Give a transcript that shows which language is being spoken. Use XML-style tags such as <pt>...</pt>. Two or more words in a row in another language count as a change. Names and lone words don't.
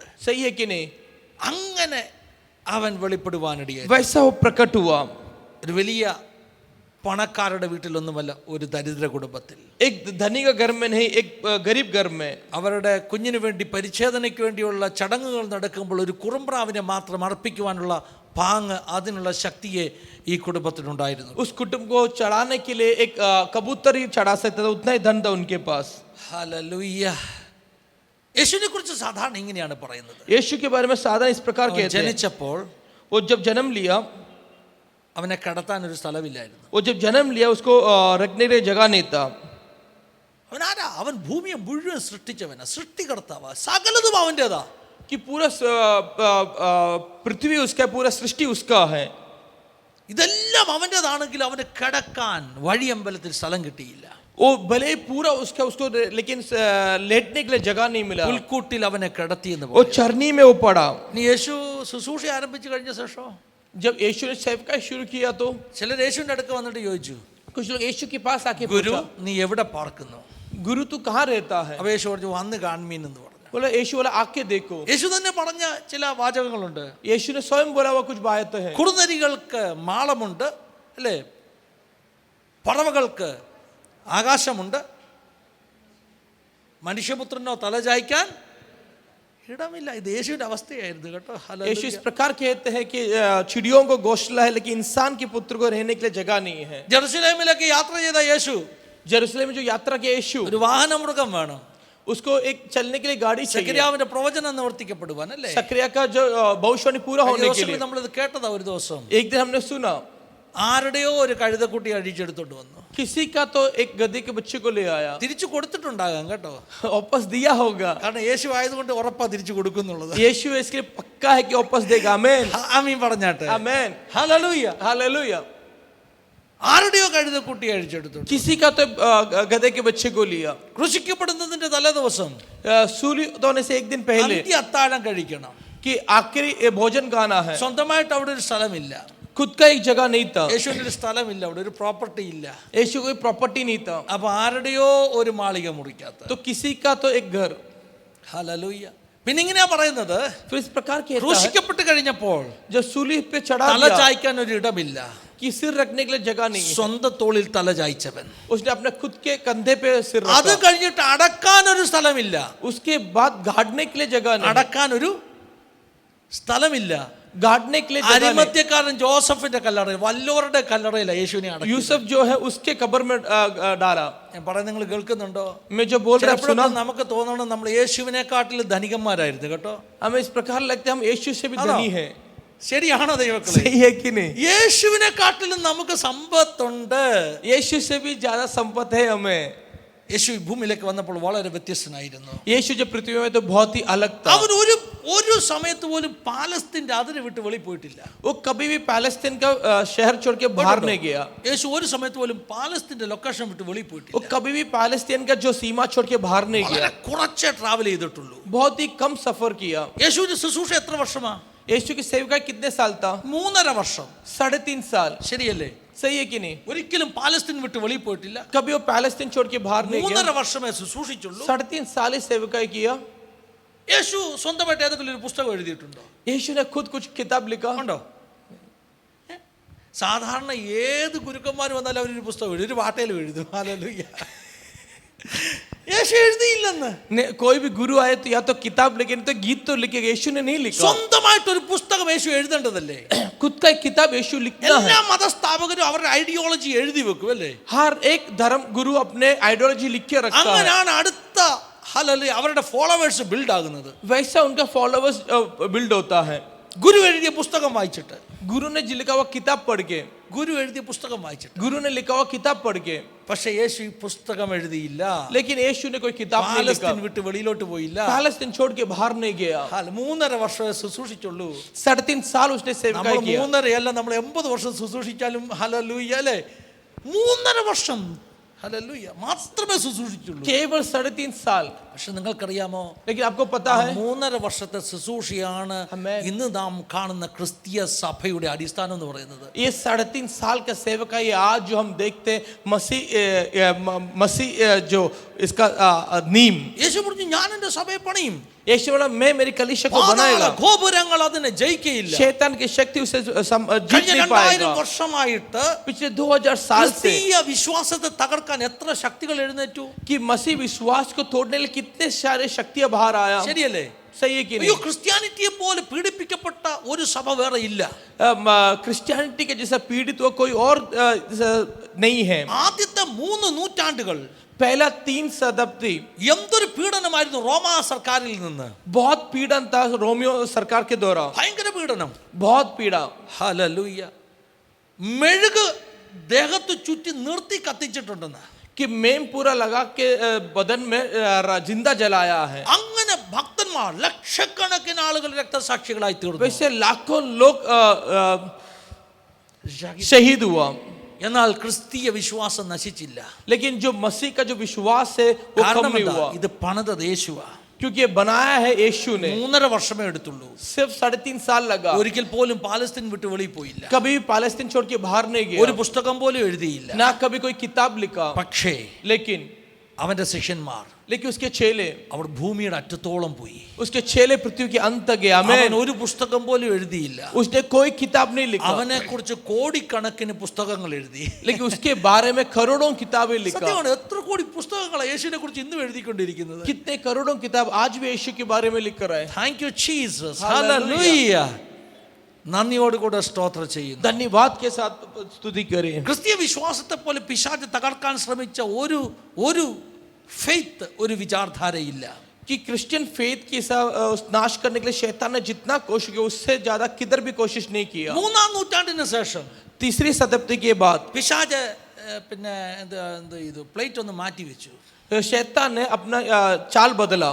<hi>सही है कि नहीं?</hi> <ml>അങ്ങനെ അവൻ വെളിപ്പെടുവാനിടയായി.</ml> <hi>वैसा वो प्रकट हुआ</hi> <ml>ഒരു വലിയ പണക്കാരുടെ വീട്ടിലൊന്നുമല്ല, ഒരു ദരിദ്ര കുടുംബത്തിൽ.</ml> <hi>एक धनी का घर में नहीं, एक गरीब घर में।</hi> <ml>അവരുടെ കുഞ്ഞിന് വേണ്ടി പരിച്ഛേദനയ്ക്ക് വേണ്ടിയുള്ള ചടങ്ങുകൾ നടക്കുമ്പോൾ ഒരു കുറുമ്പ്രാവിനെ മാത്രം അർപ്പിക്കുവാനുള്ള പാങ്ങ്, അതിനുള്ള ശക്തിയെ ഈ കുടുംബത്തിനുണ്ടായിരുന്നു.</ml> <hi>उस कुटुंब को चढ़ाने के लिए एक कबूतर ही चढ़ा सकता था, उतना ही धन था उनके पास।</hi> <ml>ഹല്ലേലൂയ. യേശുവിനെ കുറിച്ച് സാധാരണ ഇങ്ങനെയാണ് പറയുന്നത്.</ml> <hi>यीशु के बारे में साधारण इस प्रकार कहते हैं।</hi> <ml>ജനിച്ചപ്പോൾ</ml> <hi>वो जब जन्म लिया,</hi> <ml>അവനെ കടത്താൻ ഒരു സ്ഥലമില്ലായിരുന്നു.</ml> <hi>वो जब जन्म लिया उसको रखने के लिए जगह नहीं था।</hi> <ml>അവൻ ആരാ? അവൻ ഭൂമിയെ മുഴുവൻ സൃഷ്ടിച്ചവനാ, സൃഷ്ടികർത്താവാ, സകലതും അവൻ്റെതാ.</ml> <hi>कि पूरा पृथ्वी उसका, पूरा सृष्टि उसका है।</hi> <ml>ഇതെല്ലാം അവൻ്റെതാണെങ്കിൽ അവന് കിടക്കാൻ വഴിയമ്പലത്തിൽ സ്ഥലം കിട്ടിയില്ല.</ml> <hi>वो भले पूरा उसका उसको लेकिन लेटने के लिए जगह नहीं मिला।</hi> <ml>പുൽക്കൂട്ടിൽ അവനെ കിടത്തി എന്ന്</ml> <hi>वो चरनी में वो पड़ा।</hi> <ml>നീ യേശു ശുശ്രൂഷ ആരംഭിച്ചു കഴിഞ്ഞ ശേഷം</ml> <hi>जब यीशु ने सेवका शुरू किया तो</hi> <ml>ചിലർ യേശുവിന്റെ അടുത്ത് വന്നിട്ട് ചോദിച്ചു,</ml> <hi>कुछ लोग यीशु के पास आके</hi> <ml>ഗുരു</ml> <hi>पूछा,</hi> <ml>നീ എവിടെ പാർക്കുന്നു?</ml> <hi>गुरु तू कहाँ रहता है?</hi> <ml>അപ്പൊ യേശു പറഞ്ഞു, വന്ന് കാൺമീൻ എന്ന് പറഞ്ഞു.</ml> <hi>बोला यीशु बोला आके देखो।</hi> <ml>യേശു തന്നെ പറഞ്ഞ ചില വാചകങ്ങളുണ്ട്.</ml> <hi>यीशु ने स्वयं बोला हुआ कुछ बातें हैं।</hi> <ml>കുറുനരികൾക്ക് മാളമുണ്ട് അല്ലേ, പറവകൾക്ക് ആകാശമുണ്ട്, മനുഷ്യപുത്രനോ തലചായ്ക്കാൻ ഇടമില്ല. ഇത് യേശുവിന്റെ അവസ്ഥയായിരുന്നു കേട്ടോ.</ml> <hi>यीशु इस प्रकार कहते हैं कि चिड़ियों को घोंसला है लेकिन इंसान के पुत्र को रहने के लिए जगह नहीं है।</hi> <ml>ജെറുസലേമിലേക്ക് യാത്ര ചെയ്ത യേശു,</ml> <hi>जेरूसलम में जो यात्रा किया यीशु,</hi> <ml>ഒരു വാഹനമൃഗം വേണം.</ml> <hi>उसको एक चलने के लिए गाड़ी चाहिए।</hi> <ml>സെഖര്യാവിന്റെ പ്രവചനം നിവർത്തിക്കപ്പെടുവാൻ അല്ലേ.</ml> <hi>सक्रिया का जो भविष्यवाणी पूरा होने के लिए</hi> <ml>നമ്മളിത് കേട്ടതാ ഒരു ദിവസം.</ml> <hi>एक दिन हमने सुना</hi> <ml>ആരുടെയോ ഒരു കഴുതക്കുട്ടി അഴിച്ചെടുത്തോണ്ട് വന്നു.</ml> <hi>किसी का तो एक गधे के बच्चे को ले आया।</hi> <ml>തിരിച്ചു കൊടുത്തിട്ടുണ്ടാകാം കേട്ടോ,</ml> <hi>वापस दिया होगा,</hi> <ml>കാരണം യേശു ആയതുകൊണ്ട് ഉറപ്പാ തിരിച്ചു കൊടുക്കുന്നുള്ളത്.</ml> <hi>यीशु इसके लिए पक्का है कि वापस देगा। आमीन</hi> <ml>ആമീൻ പറഞ്ഞാട്ടെ.</ml> <hi>आमीन</hi> <ml>ഹല്ലേലൂയ.</ml> <hi>हालेलुया।</hi> <ml>ആരുടെയോ കഴുതക്കുട്ടി അഴിച്ചെടുത്തു.</ml> <hi>किसी का तो गधे के बच्चे को लिया।</hi> <ml>ക്രൂശിക്കപ്പെടുന്നതിന്റെ തലേ ദിവസം</ml> <hi>सूर्य होने से एक दिन पहले</hi> <ml>അന്ത്യ അത്താഴം കഴിക്കണം.</ml> <hi>कि आखिरी ये भोजन गाना है।</hi> <ml>സ്വന്തമായിട്ട് അവിടെ ഒരു സ്ഥലമില്ല,</ml> <hi>खुद का एक जगह नहीं था,</hi> <ml>യേശുവിന് ഒരു സ്ഥലമില്ല, അവിടെ ഒരു പ്രോപ്പർട്ടി ഇല്ല.</ml> <hi>यीशु कोई प्रॉपर्टी नहीं था,</hi> <ml>അപ്പൊ ആരുടെയോ ഒരു മാളിക മുറിക്കകത്ത്.</ml> <hi>तो किसी का तो एक घर।</hi> <ml>ഹല്ലേലൂയ. പിന്നെ ഇങ്ങനെയാ പറയുന്നത്,</ml> <hi>फिर इस प्रकार के</hi> <ml>ക്രൂശിക്കപ്പെട്ട് കഴിഞ്ഞപ്പോൾ</ml> <hi>जो सूली पे चढ़ा</hi> <ml>തല</ml> <hi>दिया</hi> <ml>ചായ്ക്കാൻ ഒരു ഇടമില്ല.</ml> <hi>कि सिर रखने के लिए जगह नहीं है,</hi> <ml>സ്വന്തം തോളിൽ തല ചായ്ച്ചവൻ.</ml> <hi>उसने अपने खुद के कंधे पे सिर</hi> <ml>അത്</ml> <hi>रखा।</hi> <ml>കഴിഞ്ഞിട്ട് അടക്കാൻ ഒരു സ്ഥലമില്ല,</ml> <hi>उसके बाद गाड़ने के लिए जगह नहीं,</hi> <ml>അടക്കാൻ ഒരു സ്ഥലമില്ല.</ml> <hi>गाड़ने के लिए जगह नहीं।</hi> <ml>അരിമത്യക്കാരൻ ജോസഫിന്റെ കല്ലറ, വല്ലോരുടെ കല്ലറയില്ല യേശുവിനെ അടക്കി.</ml> <hi>यूसुफ जो है उसके कब्र में डाला।</hi> <ml>ഞാൻ പറയുന്നത് നിങ്ങൾ കേൾക്കുന്നുണ്ടോ?</ml> <hi>मैं जो बोल रहा हूं सुना,</hi> <ml>ചിലപ്പോഴൊക്കെ നമുക്ക് തോന്നണം നമ്മൾ യേശുവിനെക്കാട്ടിൽ ധനികന്മാരായിരുന്നു കേട്ടോ.</ml> <hi>हमें इस प्रकार लगता है हम यीशु से भी धनी है।</hi> <ml>ശരിയാണോ ദൈവമക്കളെ?</ml> <hi>सही है कि नहीं?</hi> <ml>യേശുവിനെക്കാട്ടിലും നമുക്ക് സമ്പത്തുണ്ട്.</ml> <hi>यीशु से भी ज्यादा संपत्ति है हमें।</hi> <ml>യേശു ഈ ഭൂമിയിലേക്ക് വന്നപ്പോൾ വളരെ വ്യത്യസ്തനായിരുന്നു.</ml> <hi>यीशु जब पृथ्वी में तो बहुत ही अलग था।</hi> <ml>അവൻ ഒരു സമയത്ത് പോലും പാലസ്തീന്റെ അതിര് വിട്ട് വെളിയിൽ പോയിട്ടില്ല.</ml> <hi>वो कभी भी पैलेस्तीन का शहर छोड़ के बाहर नहीं गया।</hi> <ml>യേശു ഒരു സമയത്ത് പോലും പാലസ്തീന്റെ ലൊക്കേഷൻ വിട്ട് വെളിയിൽ</ml> <hi>वो</hi> <ml>പോയിട്ടില്ല.</ml> <hi>कभी भी पैलेस्तीन का जो सीमा छोड़ के बाहर नहीं गया।</hi> <ml>വളരെ കുറച്ചേ ട്രാവൽ ചെയ്തിട്ടുള്ളൂ.</ml> <hi>बहुत ही कम सफर किया।</hi> <ml>യേശുവിന്റെ ശുശ്രൂഷ എത്ര വർഷമാ?</ml> <hi>यीशु की सेवका कितने साल था?</hi> <ml>3.5 വർഷം.</ml> <hi>3.5 साल।</hi> <ml>ശരിയല്ലേ?</ml> <hi>सही है कि नहीं?</hi> <ml>ഒരിക്കലും പാലസ്തീൻ വിട്ട് വെളിയിൽ പോയിട്ടില്ല.</ml> <hi>कभी वो पैलेस्तीन छोड़ के बाहर नहीं गया।</hi> <ml>3.5 വർഷമേ ശുശ്രൂഷിച്ചുള്ളൂ.</ml> <hi>3.5 साल ही सेवकाई किया।</hi> <ml>യേശു സ്വന്തമായിട്ട് ഏതെങ്കിലും ഒരു പുസ്തകം എഴുതിയിട്ടുണ്ടോ?</ml> <hi>यीशु ने खुद कुछ किताब लिखा</hi> <ml>ഉണ്ടോ? സാധാരണ ഏത് ഗുരുക്കന്മാർ വന്നാലും അവരൊരു പുസ്തകം എഴുതും, ഒരു വാട്ടയിലും എഴുതും. ഹല്ലേലൂയ. യേശു എഴുതിയില്ലെന്ന്.</ml> <hi>कोई भी गुरु आए तो या तो किताब लिखे, नहीं तो गीत तो लिखेगा। यीशु ने नहीं लिखा।</hi> <ml>സ്വന്തമായിട്ട് ഒരു പുസ്തകം യേശു എഴുതേണ്ടതല്ലേ?</ml> <hi>खुद का एक किताब यीशु लिखना है।</hi> <ml>എല്ലാ മതസ്ഥാപകരും അവരുടെ ഐഡിയോളജി എഴുതി വെക്കും അല്ലേ?</ml> <hi>हर एक धर्म गुरु अपने आइडियोलॉजी लिख के रखता है।</hi> <ml>അങ്ങനെയാണ് അടുത്ത ഹല്ലേലൂയ അവരുടെ</ml> <en>followers build</en> <ml>ആകുന്നത്.</ml> <hi>वैसा उनका</hi> <en>followers build</en> <hi>होता है।</hi> <ml>ഗുരു എഴുതിയ പുസ്തകം വായിച്ചിട്ട്,</ml> <hi>गुरु ने लिखा हुआ किताब पढ़ के,</hi> <ml>ഗുരു എഴുതിയ പുസ്തകം വായിച്ചിട്ട്.</ml> <hi>गुरु ने लिखा हुआ किताब पढ़ के।</hi> <ml>പക്ഷെ യേശു ഈ പുസ്തകം എഴുതിയില്ല.</ml> <hi>लेकिन यीशु ने कोई किताब नहीं लिखा।</hi> <ml>പാലസ്തീൻ വിട്ട് വെളിയിലോട്ട് പോയില്ല.</ml> <hi>पैलेस्तीन छोड़ के बाहर नहीं गया।</hi> <ml>3.5 വർഷമേ ശുശ്രൂഷിച്ചുള്ളൂ.</ml> <hi>3.5 साल उसने</hi> <ml>നമ്മൾ</ml> <hi>सेवकाई किया।</hi> <ml>3.5 അല്ല, നമ്മൾ 80 വർഷം ശുശ്രൂഷിച്ചാലും ഹല്ലേലൂയ അല്ലേ? 3.5 വർഷം ഹല്ലേലൂയ മാത്രമേ ശുശ്രൂഷിച്ചുള്ളൂ.</ml> <hi>केवल 3.5 साल।</hi> <ml>പക്ഷെ നിങ്ങൾക്കറിയാമോ,</ml> <hi>लेकिन आपको पता है</hi> <ml>3.5 വർഷത്തെ ശുശ്രൂഷയാണ്</ml> <en>Amen.</en> <ml>ഇന്ന് നാം കാണുന്ന ക്രിസ്തീയ സഭയുടെ അടിസ്ഥാനം എന്ന് പറയുന്നത്.</ml> <hi>ये 3.5 साल का सेवकाई आज जो हम देखते हैं, मसीह जो इसका नीम।</hi> <ml>യേശു പറഞ്ഞു ഞാൻ എൻ്റെ സഭയെ പണിയും,</ml> <hi>यीशु बोला मैं मेरी कलीसिया को</hi> <ml>പാതാള</ml> <hi>बनाएगा।</hi> <ml>ഗോപുരങ്ങൾ അതിനെ ജയിക്കയില്ല.</ml> <hi>शैतान की शक्ति उसे जीत</hi> <ml>കഴിഞ്ഞ</ml> <hi>नहीं 2000 पाएगा।</hi> <ml>വർഷമായിട്ട്</ml> <hi>पिछले 2000 साल से</hi> <ml>ക്രിസ്തീയ വിശ്വാസത്തെ തകർക്കാൻ എത്ര ശക്തികൾ എഴുന്നേറ്റു?</ml> <hi>कि मसीह विश्वास को तोड़ने के लिए कितने सारे शक्तियां बाहर आया।</hi> <ml>ശരിയല്ലേ?</ml> <hi>सही है कि</hi> <ml>അയ്യോ,</ml> <hi>नहीं?</hi> <ml>ക്രിസ്ത്യാനിറ്റിയെ പോലെ പീഡിപ്പിക്കപ്പെട്ട ഒരു സഭ വേറെ ഇല്ല.</ml> <hi>क्रिश्चियनिटी के जैसा पीड़ित हुआ कोई और नहीं है।</hi> <ml>ആദ്യത്തെ 3 നൂറ്റാണ്ടുകൾ</ml> <hi>पहला 3 शताब्दी</hi> <ml>എന്തൊരു പീഡനമായിരുന്നു റോമാ സർക്കാരിൽ നിന്ന്.</ml> <hi>बहुत पीड़न था रोमियो सरकार के द्वारा।</hi> <ml>ഭയങ്കര പീഡനം.</ml> <hi>बहुत पीड़ा।</hi> <ml>ഹല്ലേലൂയ. മെഴുക് ദേഹത്ത് ചുറ്റി നിർത്തി കത്തിച്ചിട്ടുണ്ടെന്ന്.</ml> <hi>कि मेम पूरा लगा के बदन में जिंदा जलाया है।</hi> <ml>അങ്ങനെ ഭക്തന്മാർ ലക്ഷക്കണക്കിന് ആളുകൾ രക്തസാക്ഷികളായി തീർന്നു.</ml> <hi>वैसे लाखों लोग शहीद हुआ।</hi> <ml>എന്നാൽ ക്രിസ്തീയ വിശ്വാസം നശിച്ചില്ല.</ml> <hi>लेकिन जो मसीह का जो विश्वास है वो कम</hi> <ml>കാരണം</ml> <hi>नहीं</hi> <ml>എന്താ?</ml> <hi>हुआ।</hi> <ml>ഇത് പണിതത് യേശുവാ.</ml> <hi>क्योंकि ये बनाया है यीशु ने।</hi> <ml>3.5 വർഷമേ എടുത്തുള്ളൂ.</ml> <hi>सिर्फ 3.5 साल लगा।</hi> <ml>ഒരിക്കൽ പോലും പാലസ്തീൻ വിട്ട് വെളിയിൽ പോയില്ല.</ml> <hi>कभी भी पालेस्तीन छोड़ के बाहर नहीं गया।</hi> <ml>ഒരു പുസ്തകം പോലും എഴുതിയില്ല.</ml> <hi>ना कभी कोई किताब लिखा।</hi> <ml>പക്ഷേ</ml> <hi>लेकिन</hi> <ml>അവന്റെ ശിഷ്യന്മാർ</ml> <hi>उसके चेले</hi> <ml>അവർ ഭൂമിയുടെ അറ്റത്തോളം പോയി.</ml> <hi>उसके चेले पृथ्वी के अंत तक गए।</hi> <ml>അവൻ</ml> <hi>आमीन।</hi> <ml>ഒരു പുസ്തകം പോലും എഴുതിയില്ല.</ml> <hi>उसने कोई किताब नहीं लिखा।</hi> <ml>അവനെ കുറിച്ച് കോടിക്കണക്കിന് പുസ്തകങ്ങൾ എഴുതി.</ml> <hi>लेकिन उसके बारे में करोड़ों किताबें लिखा।</hi> <ml>സത്യമാണ്, എത്ര കോടി പുസ്തകങ്ങളാണ് യേശുവിനെ കുറിച്ച് ഇന്നും എഴുതിക്കൊണ്ടിരിക്കുന്നത്.</ml> <hi>कितने करोड़ों किताब आज भी यीशु के बारे में लिख कर आए।</hi> <en>thank you Jesus. Hallelujah.</en> <ml>ഹല്ലേലൂയ. നന്ദിയോടുകൂടെ സ്തോത്രം ചെയ്യുന്നു.</ml> <hi>धन्यवाद के साथ स्तुति करें।</hi> <ml>ക്രിസ്തീയ വിശ്വാസത്തെ പോലെ പിശാച് തകർക്കാൻ ശ്രമിച്ച ഒരു ഫെയ്ത്ത്, ഒരു വിചാരധാരയില്ല.</ml> <hi>कि</hi> <en>Christian faith</en> <hi>की नाश करने के लिए शैतान ने जितना कोशिश की उससे ज्यादा किधर भी कोशिश नहीं किया।</hi> <ml>3-ാം നൂറ്റാണ്ടിന് ശേഷം</ml> <hi>3री शताब्दी के बाद</hi> <ml>പിശാച് പിന്നെ ഇത് പ്ലേറ്റ് ഒന്ന് മാറ്റി വെച്ചു.</ml> <hi>शैतान ने अपना चाल बदला।</hi>